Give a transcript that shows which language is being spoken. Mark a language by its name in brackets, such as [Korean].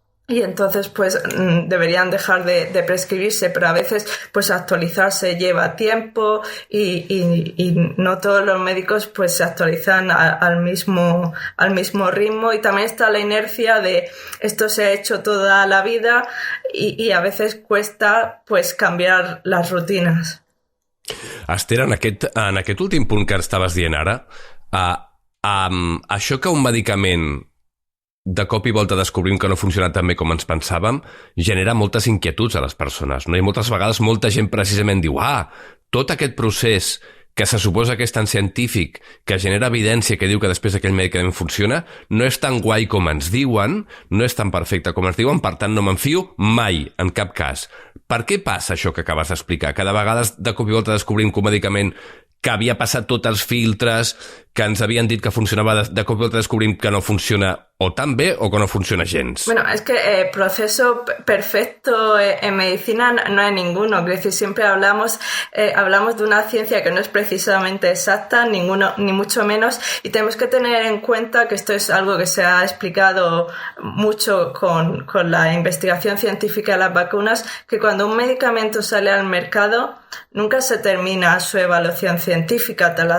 [Spanish] y entonces pues deberían dejar de prescribirse, pero a veces pues actualizarse lleva tiempo y no todos los médicos pues se actualizan al mismo ritmo, y también está la inercia de esto se ha hecho toda la vida y a veces cuesta pues cambiar las rutinas. [Catalan] Esther, en aquest últim punt que estaves dient ara, això que un medicament de cop i volta descobrim que no funciona tan bé com ens pensàvem, genera moltes inquietuds a les persones, no? I moltes vegades molta gent precisament diu tot aquest procés que se suposa que és tan científic, que genera evidència que diu que després aquell medicament funciona, no és tan guai com ens diuen, no és tan perfecte com ens diuen, per tant no me'n fio mai, en cap cas. Per què passa això que acabes d'explicar? Cada vegada de cop i volta descobrim que un medicament que havia passat tots els filtres, que ens havien dit que funcionava, de cop i volta descobrim que no funciona o tan bé o que no funciona gens. [Spanish] Bueno, es que proceso perfecto en medicina no hay ninguno. Es decir, siempre hablamos de una ciencia que no es precisamente exacta, ni mucho menos, y tenemos que tener en cuenta que esto es algo que se ha explicado mucho con la investigación científica de las vacunas, que cuando un medicamento sale al mercado nunca se termina su evaluación científica.